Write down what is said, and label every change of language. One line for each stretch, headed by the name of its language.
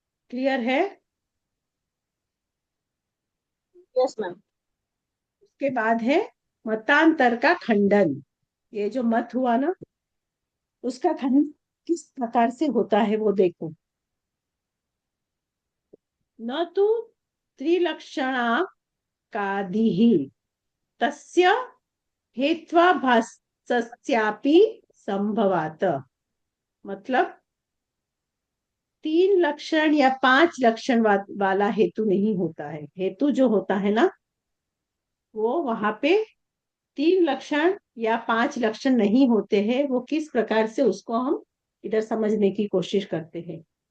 Hindi: Clear है?
English: Yes ma'am.
Hindi: उसके बाद है मतांतर का खंडन। ये जो मत हुआ ना, उसका खंडन किस प्रकार से होता है वो देखो।
Sanskrit: न तो त्रिलक्षणा कादिः तस्य हेत्वाभासस्यापि संभवात।
Hindi: मतलब 3 लक्षण या 5 लक्षण वाला हेतु नहीं होता है। हेतु जो होता है ना, वो वहां पे 3 लक्षण या 5 लक्षण नहीं होते हैं। वो किस प्रकार से, उसको हम इधर समझने की कोशिश करते हैं।